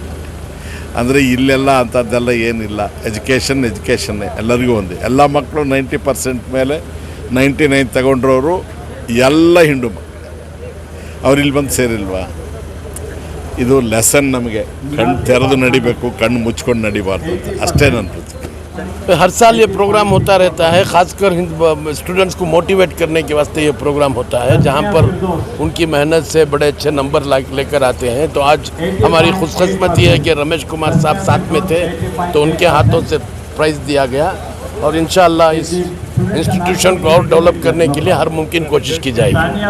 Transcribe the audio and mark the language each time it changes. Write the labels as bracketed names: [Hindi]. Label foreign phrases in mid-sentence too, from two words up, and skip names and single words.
[Kannada] ಅಂದರೆ ಇಲ್ಲೆಲ್ಲ ಅಂಥದ್ದೆಲ್ಲ ಏನಿಲ್ಲ. ಎಜುಕೇಷನ್ನೇ ಎಲ್ಲರಿಗೂ ಒಂದು. ಎಲ್ಲ ಮಕ್ಕಳು 90% ಮೇಲೆ 99 ತಗೊಂಡ್ರವರು ಎಲ್ಲ ಹಿಂದೂ ಮಕ್ಕಳು. ಅವ್ರು ಇಲ್ಲಿ ಬಂದು ಸೇರಿಲ್ವಾ? ಇದು ಲೆಸನ್. ನಮಗೆ ಕಣ್ಣು ತೆರೆದು ನಡಿಬೇಕು, ಕಣ್ಣು ಮುಚ್ಕೊಂಡು ನಡಿಬಾರ್ದು ಅಂತ ಅಷ್ಟೇ ನನ್ನ ಪ್ರತಿಕ್ರಿಯೆ. [Hindi] हर साल ये प्रोग्राम होता रहता है, ख़ासकर स्टूडेंट्स को मोटिवेट करने के वास्ते ये प्रोग्राम होता है, जहाँ पर उनकी मेहनत से बड़े अच्छे नंबर लेकर आते हैं। तो आज हमारी खुशकिस्मती है कि रमेश कुमार साहब साथ में थे, तो उनके हाथों से प्राइज़ दिया गया और [Arabic] إن شاء الله [Hindi] इस इंस्टीट्यूशन को और डेवलप करने के लिए हर मुमकिन कोशिश की जाएगी।